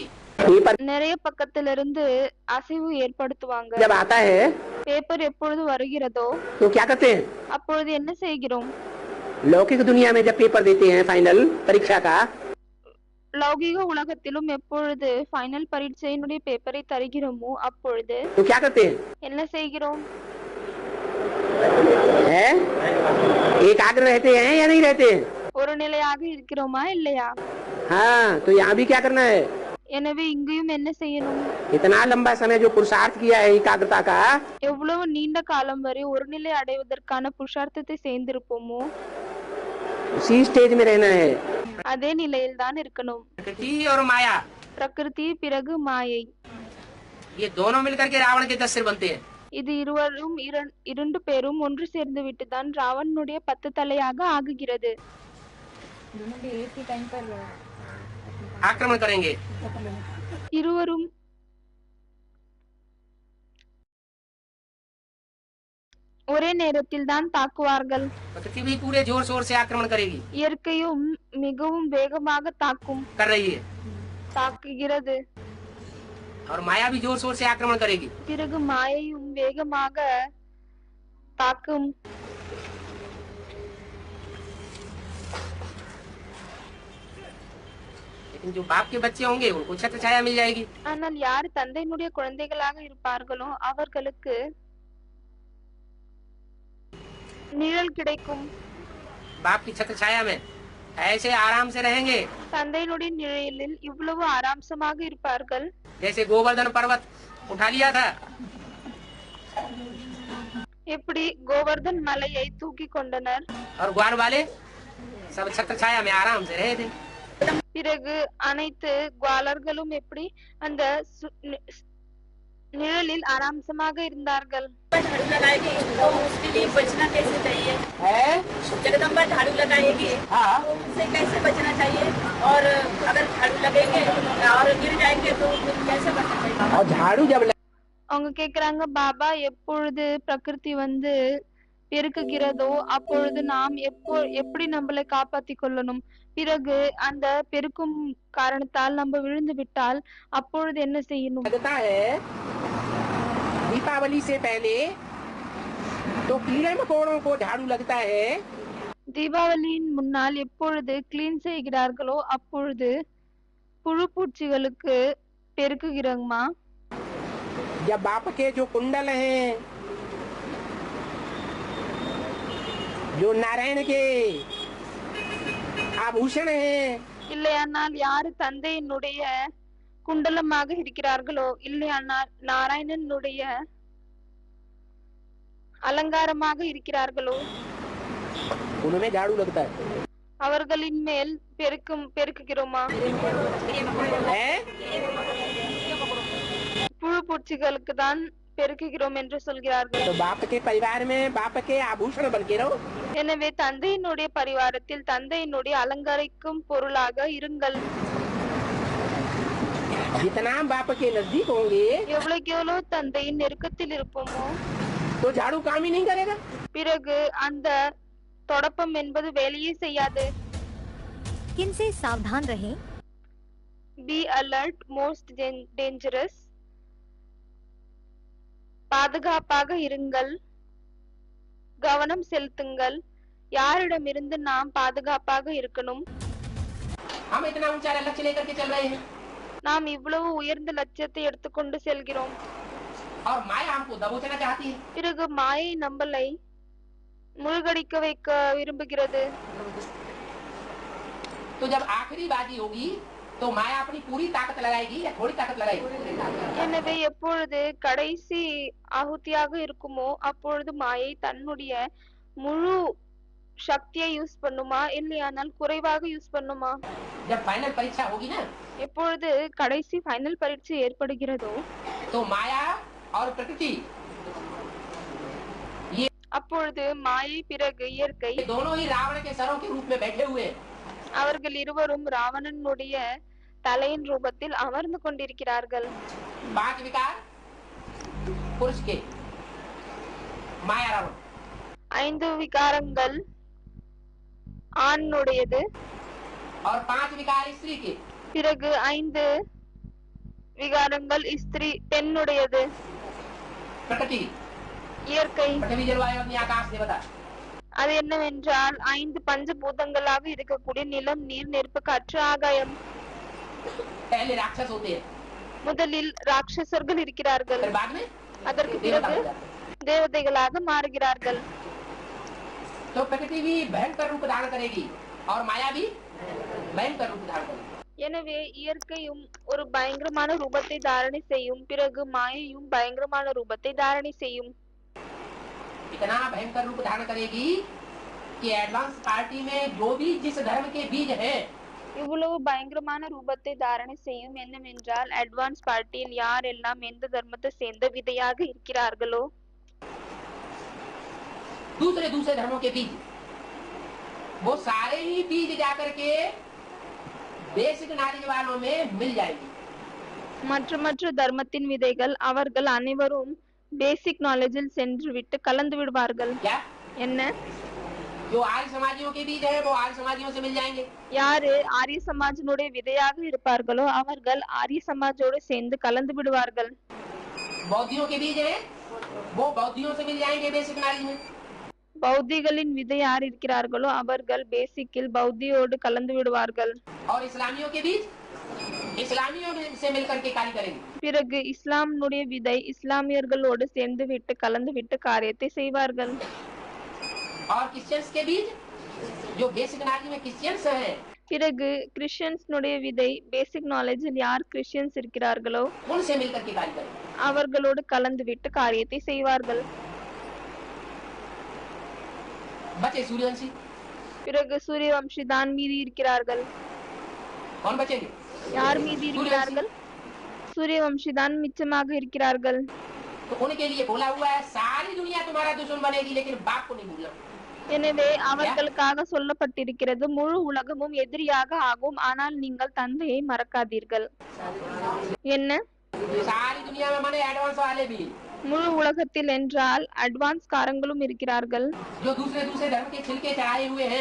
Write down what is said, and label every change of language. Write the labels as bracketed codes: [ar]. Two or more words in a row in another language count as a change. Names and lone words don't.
[hi] पेपर [ta] நிறைய பக்கத்திலிருந்து அசைவு ஏற்படுத்துவாங்க. [hi] जब आता है [ta] பேப்பர் எப்பொழுது வருகிறதோ [hi] तो क्या करते हैं? [ta] அப்பொழுது என்ன செய்கிறோம்? [hi] लौकिक दुनिया में जब पेपर देते हैं फाइनल परीक्षा का, [ta] லௌகிக உலகத்திலும் எப்பொழுது ஃபைனல் பரீட்சையினுடைய பேப்பரை தருகிறோமோ அப்பொழுது [hi] तो क्या करते हैं? [ta] என்ன செய்கிறோம்? [hi] हैं? एकाग्र रहते हैं या नहीं रहते हैं? [ta] ஒரு நிலையாக இருக்கிறோமா இல்லையா? [hi] हाँ, तो यहाँ भी क्या करना है? [ta] எனவே இங்கேயும் என்ன செய்யணும்? [hi] इतना लंबा समय जो पुरुषार्थ किया है एकाग्रता का, [ta] எவ்வளவு நீண்ட காலம் வரை ஒரு நிலை அடைவதற்கான புருஷார்த்தத்தை சேர்ந்திருப்போமோ [hi] उसी स्टेज में रहना है। [ta] அதே நிலையில் தான் இருக்கணும். [hi] प्रकृति और माया [ta] பிரகிருதி பிறகு மாயை, [hi] ये दोनों मिलकर के रावण के 10 सिर बनते हैं। [ta] இது இருவரும் இரண்டு பேரும் ஒன்று சேர்ந்து விட்டுதான் ராவணனுடைய 10 தலையாக ஆகுகிறது. [hi] आक्रमण करेंगे। [ta] இருவரும் ஒரே நேரத்தில் தான் தாக்குவார்கள். [hi] प्रकृति भी पूरे जोर शोर से आक्रमण करेगी, [ta] இயற்கையும் மிகவும் வேகமாக தாக்கும். [hi] कर रही है। [ta] தாக்குகிறது. [hi] और माया भी जोर शोर से आक्रमण करेगी. [ta] பிறகு மாயையும் வேகமாக தாக்கும். [hi] लेकिन जो बाप के बच्चे होंगे उनको छत्र छाया मिल जाएगी. [ta] ஆனால் யார் தந்தையினுடைய குழந்தைகளாக இருப்பார்களோ அவர்களுக்கு நிழல் கிடைக்கும். [hi] बाप की छत्र छाया में ऐसे आराम से रहेंगे [ta] தந்தையினுடைய நிழலில் இவ்வளவு ஆராம்சமாக இருப்பார்கள். [hi] जैसे गोवर्धन पर्वत उठा लिया था. [ta] எப்படி கோவர்தன் மலையை தூக்கி கொண்டனர். [hi] और ग्वार वाले सब छत्र छाया में आराम से रहे थे. [ta] பிறகு அனைத்து குவாலர்களும் எப்படி அந்த நிழலில் ஆராம்சமாக இருந்தார்கள். [hi] झाड़ू लगाएगी तो उसके लिए बचना कैसे चाहिए? जगदम्बा झाड़ू लगाएगी उससे कैसे बचना चाहिए? और अगर झाड़ू लगेंगे और गिर जाएंगे तो कैसे बचना चाहिए? और झाड़ू जब [ta] அவங்க கேக்குறாங்க, பாபா எப்பொழுது பிரகிருதி வந்து பெருக்குகிறதோ அப்பொழுது நாம் எப்படி நம்மளை காப்பாத்தி கொள்ளணும். பிறகு அந்த பெருக்கும் காரணத்தால் நம்ம விழுந்து விட்டால் அப்பொழுது என்ன செய்யணும். [hi] लगता है दीपावली से पहले तो कीड़े मकोड़ों को झाड़ू लगता है. [ta] தீபாவளியின் முன்னால் எப்பொழுது கிளீன் செய்கிறார்களோ அப்பொழுது புழு பூச்சிகளுக்கு பெருக்குகிறோமா. [hi] जब बाप के जो कुंडल हैं, जो नारायण के आभूषण हैं, [ta] இல்லையானால் யாரு தந்தையினுடைய குண்டலமாக இருக்கிறார்களோ இல்லையானால் நாராயணனுடைய அலங்காரமாக இருக்கிறார்களோ [hi] उनमें झाड़ू लगता है. [ta] அவர்களின் மேல் பெருக்குகிறோமா. [hi] है? [ta] புழு பூச்சிகளுக்கு தான் பெருக்குகிறோம் என்று சொல்கிறார்கள். [hi] तो बाप के परिवार में बाप के आभूषण बन के रहो. [ta] எனவே தந்தையினுடைய பரிவாரத்தில் தந்தையினுடைய அலங்கரிக்கும் பொருளாக இருங்கள். [hi] जितना बाप के नजदीक होंगे [ta] எவ்வளவுக்கு எவ்வளவு தந்தையின் நெருக்கத்தில் இருப்போமோ [hi] तो झाड़ू काम ही नहीं करेगा. [ta] பிறகு அந்த தொடப்பம் என்பது வேலையே செய்யாது. [hi] किनसे सावधान रहें? [en] Be alert, most dangerous. [ta] பாதுகாப்பாக இருங்கள், கவனம் செலுத்துங்கள். யாரிடமிருந்து நாம் பாதுகாப்பாக இருக்கணும். [hi] हम इतना ऊंचा लक्ष्य लेकर के चल रहे हैं [ta] நாம் இவ்வளவு உயர்ந்த லட்சியத்தை எடுத்துக்கொண்டு செல்கிறோம். [hi] और माया हमको दबोचना चाहती है. [ta] பிறகு மாயை நம்மளை முழுகடிக்க வைக்க விரும்புகிறது. [hi] तो जब आखिरी बाजी होगी तो माया अपनी पूरी ताकत लगाएगी या थोड़ी ताकत लगाएगी? [ta] எனவே எப்பொழுது கடைசி ஆகுதியாக இருக்குமோ அப்பொழுது மாயை தன்னுடைய முழு சக்தியை யூஸ் பண்ணுமா இல்லையானால் குறைவாக யூஸ் பண்ணுமா. [hi] जब फाइनल परीक्षा होगी ना [ta] எப்பொழுது கடைசி ஃபைனல் பரீட்சை ஏற்படுகிறதோ [hi] तो माया और प्रकृति [ta] அப்பொழுது மாயை பிறகு இயற்கை [hi] ये दोनों ही रावण के सरों के रूप में बैठे हुए हैं. [ta] அவர்கள் இருவரும் ராவணனுடைய தலையின் ரூபத்தில் அமர்ந்து கொண்டிருக்கிறார்கள். [hi] 5 विकार पुरुष के माया रावण. [ta] 5 விகாரங்கள் ஆணுடையது. [hi] और 5 विकार स्त्री के. [ta] பிறகு 5 விகாரங்கள் ஸ்திரீ பெண்ணுடையது. [hi] प्रकृति [ta] இயற்கை [hi] पृथ्वी जलवायु अग्नि आकाश देवता. [ta] அது என்னவென்றால் 5 பஞ்சபூதங்களாக இருக்கக்கூடிய நிலம், நீர், நெருப்பு, காற்று, ஆகாயம். [hi] पहले राक्षस होते हैं [ta] முதலில் ராட்சசர்கள் இருக்கிறார்கள். [hi] फिर बाद में [ta] அதற்கு [hi] देवता [ta] பிறகு [hi] हो जाते हैं. [ta] தேவதைகளாக மாறுகிறார்கள். [hi] तो प्रकृति भी भयंकर रूप धारण करेगी और माया भी भयंकर रूप धारण करेगी. [ta] எனவே இயற்கையும் ஒரு பயங்கரமான ரூபத்தை தாரணை செய்யும், பிறகு மாயையும் பயங்கரமான ரூபத்தை தாரணை செய்யும். [hi] इतना भयंकर रूप धारण करेगी कि [en] advance party [hi] में जो भी जिस धर्म के बीज है [ta] இவ்வளவு பயங்கரமான ரூபத்தை தாரணை செய்யும் என்னவென்றால் [en] advance partyil [ta] யாரெல்லாம் எந்த தர்மத்தை சேர்ந்த விதையாக இருக்கிறார்களோ [hi] दूसरे दूसरे धर्मों के बीज वो सारे ही बीज जाकर के [en] basic knowledge [hi] वालों में मिल जाएगी. [ta] மற்ற மற்ற தர்மத்தின் விதைகள் அவர்கள் அனைவரும் [en] basic knowledgeil [ta] சென்று விட்டு கலந்து விடுவார்கள். [hi] क्या [ta] என்ன [hi] जो आर्य समाजियों के बीज है वो आर्य समाजियों से मिल जाएंगे। [ta] யாரு ஆரிய சமாஜினுடைய விதையாக இருப்பார்களோ அவர்கள் ஆரிய சமாஜோடு சேர்ந்து கலந்து விடுவார்கள். [hi] बौद्धियों के बीज है वो बौद्धियों से मिल जाएंगे [en] basic knowledge [hi] में। [ta] பௌத்திகளின் விதை யார் இருக்கிறார்களோ அவர்கள் பேசிக்கில் பௌத்தியோடு கலந்து விடுவார்கள். [hi] और इस्लामियों के बीज इस्लामियों से मिलकर के कार्य करेंगे। [ta] பிறகு இஸ்லாமினுடைய விதை இஸ்லாமியர்களோடு சேர்ந்து விட்டு கலந்து விட்டு காரியத்தை செய்வார்கள். [hi] और क्रिश्चियंस के बीज जो [en] basic knowledge [hi] में क्रिश्चियंस है [ta] பிறகு கிறிஸ்டியன்ஸ்னுடைய விதை [en] basic knowledgeil [ta] யார் கிறிஸ்டியன்ஸ் இருக்கிறார்களோ [hi] उनसे मिलकर के कार्य करेंगे। [ta] அவர்களோடு கலந்து விட்டு காரியத்தை செய்வார்கள். [hi] बचे सूर्यवंशी। [ta] பிறகு சூரியவம்சி தான் மீதி இருக்கிறார்கள். [hi] कौन बचेंगे? [ta] யார் மீதி இருக்கிறார்கள்? சூரியவம்சி தான் மிச்சமாக இருக்கிறார்கள். [hi] तो उनके लिए बोला हुआ है सारी दुनिया तुम्हारा दुश्मन बनेगी लेकिन बाप को नहीं भूलना। [ta] எனவே அவர்களுக்காக சொல்லப்பட்டிருக்கிறது முழு உலகமும் எதிரியாக ஆகும் ஆனால் நீங்கள் தந்தையை மறக்காதீர்கள். என்ன [hi] सारी दुनिया में माने एडवांस वाले भी [ta] முழு உலகத்தில் என்றால் அட்வான்ஸ் காரங்களும் இருக்கிறார்கள். [hi] जो दूसरे दूसरे धर्म के छिलके चढ़ाए हुए हैं